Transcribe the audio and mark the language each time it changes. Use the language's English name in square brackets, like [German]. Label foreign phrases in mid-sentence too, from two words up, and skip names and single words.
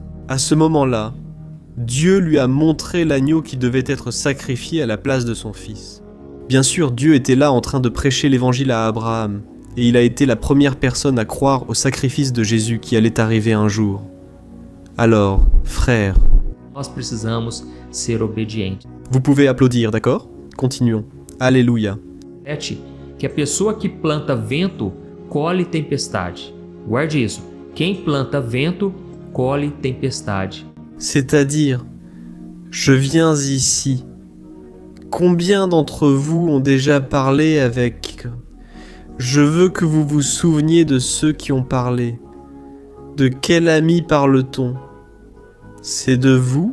[French] À ce moment-là, Dieu lui a montré l'agneau qui devait être sacrifié à la place de son fils. Bien sûr, Dieu était là en train de prêcher l'évangile à Abraham, et il a été la première personne à croire au sacrifice de Jésus qui allait arriver un jour. Alors, frères, [Portuguese] Nós precisamos ser obedientes. [French] vous pouvez applaudir, d'accord ? Continuons. Alléluia. [Portuguese] Repete que a pessoa que planta vento, colhe tempestade. Guarde isso. Quem planta vento, colhe tempestade. [French] C'est-à-dire, je viens ici. Combien d'entre vous ont déjà parlé avec... Je veux que vous vous souveniez de ceux qui ont parlé. De quel ami parle-t-on ? C'est de vous ?